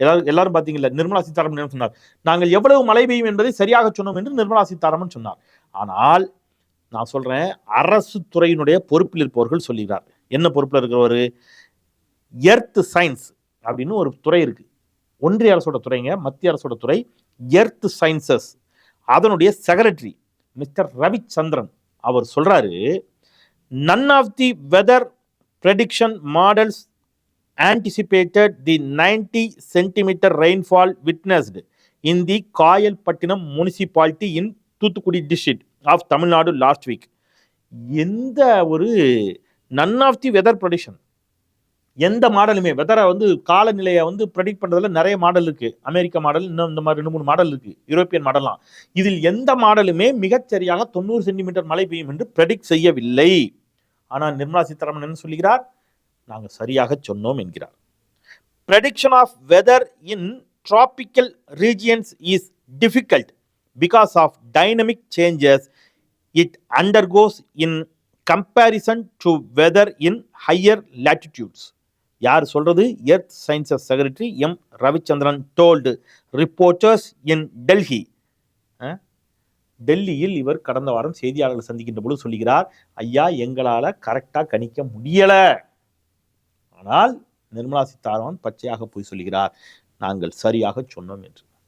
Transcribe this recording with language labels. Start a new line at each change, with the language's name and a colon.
Tamil: எல்லாரும் பார்த்தீங்கல்ல, நிர்மலா சீதாராமன் என்ன சொன்னார்? நாங்கள் எவ்வளவு மழை பெய்யும் என்பதை சரியாக சொன்னோம் என்று நிர்மலா சீதாராமன் சொன்னார். ஆனால் நான் சொல்றேன், அரசு துறையினுடைய பொறுப்பில் இருப்பவர்கள் சொல்லுகிறார். என்ன பொறுப்பில் இருக்கிறவர்? எர்த் சயின்ஸ் அப்படின்னு ஒரு துறை இருக்கு, ஒன்றிய அரசோட துறைங்க, மத்திய அரசோட துறை எர்த் சயின்சஸ். அதனுடைய செக்ரட்டரி மிஸ்டர் ரவிச்சந்திரன் அவர் சொல்றாரு,
English: none of the weather prediction models anticipated the 90 centimeter rainfall witnessed in the Kayalpattinam municipality in Thoothukudi district of Tamil Nadu last week.
Tamil: எந்த ஒரு
English: none of the weather prediction,
Tamil: எந்த மாடலுமே வெதரை வந்து காலநிலையை வந்து ப்ரெடிக்ட் பண்றதுல நிறைய மாடல் இருக்கு, அமெரிக்க மாடல், இன்னும் இந்த மாதிரி 2-3 மாடல் இருக்கு, யூரோப்பியன் மாடல்லாம். இதில் எந்த மாடலுமே மிகச்சரியாக 90 சென்டிமீட்டர் மழை பெய்யும் என்று ப்ரெடிக்ட் செய்யவில்லை. ஆனால் நிர்மலா சீதாராமன் என்ன சொல்லுகிறார்? நாங்கள் சரியாக சொன்னோம் என்கிறார்.
English: Prediction of weather in tropical regions is difficult because of dynamic changes it undergoes in comparison to weather in higher latitudes.
Tamil: யார் சொல்றது?
English: Earth sciences secretary M Ravichandran told reporters in Delhi.
Tamil: டெல்லியில் இவர் கடந்த வாரம் செய்தியாளர்களை சந்திக்கின்ற பொழுது சொல்லுகிறார், ஐயா எங்களால் கரெக்டாக கணிக்க முடியல. ஆனால் நிர்மலா சீதாராமன் பச்சையாக போய் சொல்லுகிறார், நாங்கள் சரியாக சொன்னோம் என்று.